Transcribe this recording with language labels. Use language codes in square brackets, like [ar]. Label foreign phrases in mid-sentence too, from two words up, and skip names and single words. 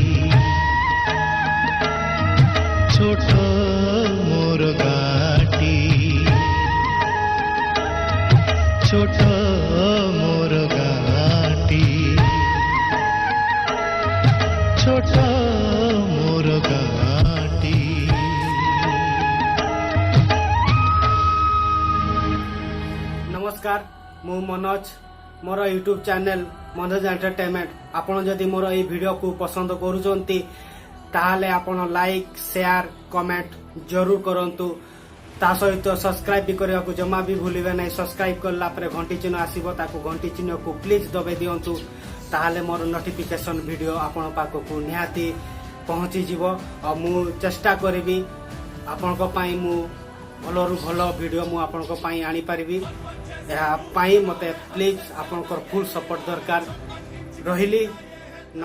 [or] ଛୋଟ ମୋର ଗାଟି ଛୋଟ ମୋର ଗାଟି ଛୋଟ ମୋର ଗାଟି। ନମସ୍କାର ମୁଁ ମନୋଜ ମୋର [en] YouTube channel [or] ମନୋଜ ଏଣ୍ଟରଟେନମେଣ୍ଟ ଆପଣ ଯଦି ମୋର ଏ ଭିଡିଓ କୁ ପସନ୍ଦ କରୁଛନ୍ତି ତାହାଲେ ଆପଣ [en] like share comment [or] ଜରୁର କରନ୍ତୁ ତା ସହିତ ସବସ୍କ୍ରାଇବ ଭି କରନେ କୁ ଜମା ଭି ଭୁଲିବେ ନାହିଁ। ସବସ୍କ୍ରାଇବ କଲା ପରେ ଘଣ୍ଟି ଚିହ୍ନ ଆସିବ ତାକୁ ଘଣ୍ଟି ଚିହ୍ନ କୁ ପ୍ଲିଜ ଦବେଇ ଦିଅନ୍ତୁ ତାହାଲେ ମୋର [en] notification video [or] ଆପଣ ପାଖକୁ ନିହାତି ପହଞ୍ଚି ଯିବ ଆଉ ମୁଁ ଚେଷ୍ଟା କରିବି ଆପଣ କୁ ପାଇଁ ମୁଁ ଭଲରୁ ଭଲ ଭିଡିଓ ମୁଁ ଆପଣ କୁ ପାଇଁ ଆଣି ପାରିବି ଏ ପାଇଁ ମତେ ପ୍ଲିଜ ଆପଣ କୁ [en] full support [or] ଦରକାର ରହିଲି।